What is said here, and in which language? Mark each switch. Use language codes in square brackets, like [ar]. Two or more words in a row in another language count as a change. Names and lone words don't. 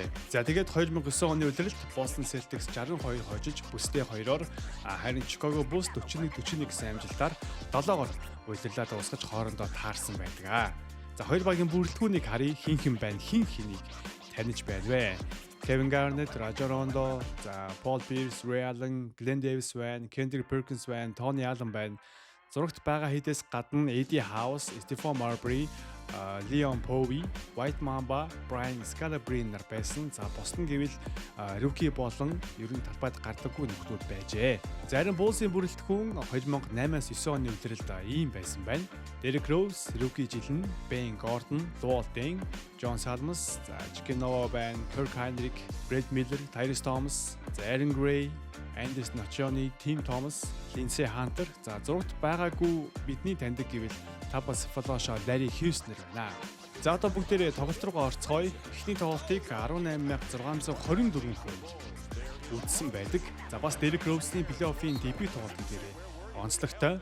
[mn] За тэгээд 2009 оны үеэрэлд Boston Celtics 62 хожиж бүсдээ 2-оор харин Chicago Bulls 41-41 гэсэн амжилтаар 7-оор улирлаа дуусгаж хоорондоо таарсан байдаг. За хоёр багийн бүрэлдэхүүнийг харъя, хин байна, хин хэнийг таньж байна вэ? Kevin Garnett, Rajon Rondo, за Paul Pierce, Ray Allen, Glenn Davis байна, Kendrick Perkins байна, Tony Allen байна. Зурагт байгаа хэдээс гадна Eddie House, Stephon Marbury, Leon Povey, White Mamba, Brian Scalabrine нар байсан. За босдон гэвэл rookie болон ер нь талбайд гардаггүй нөхдүүд байжээ. Зарим Bulls-ийн бүрэлдэхүүн 2008-аас 9 оны үеэрэлд ийм байсан байна. Derrick Rose, rookie жил нь Ben Gordon, Luol Deng, John Salmons, Jokic Noah байна, Kirk Hinrich, Brad Miller, Tyrese Thomas, Aaron Gray, Anders Nocioni, Tim Thomas, Lindsey Hunter. За зурагт байгаагүй бидний таньдаг гэвэл Tabas Flash, Larry Hughes нэр байна. За одоо бүгдээрээ тоглолт руугаа орцгоё. Эхний тоглолтыг 18624 хүнд үзсэн байдаг. За бас Derrick Rose-ийн плей-оффын дебют тоглолт дээрээ онцлогтой.